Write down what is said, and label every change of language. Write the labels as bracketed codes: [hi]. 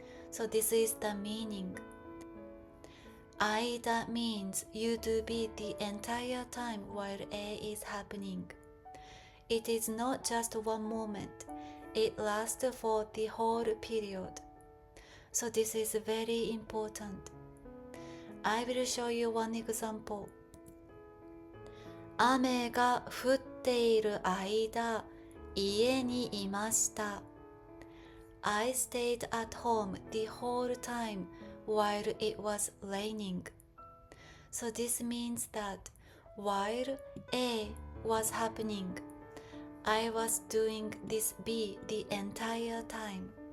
[en] So this is the meaning. Aida means you to be the entire time while A is happening. It is not just one moment, it lasts for the whole period. So this is very important. I will show you one example. [ja] 雨が降っている間、家にいました。 [en] I stayed at home the whole time while it was raining. So this means that while A was happening, I was doing this B the entire time.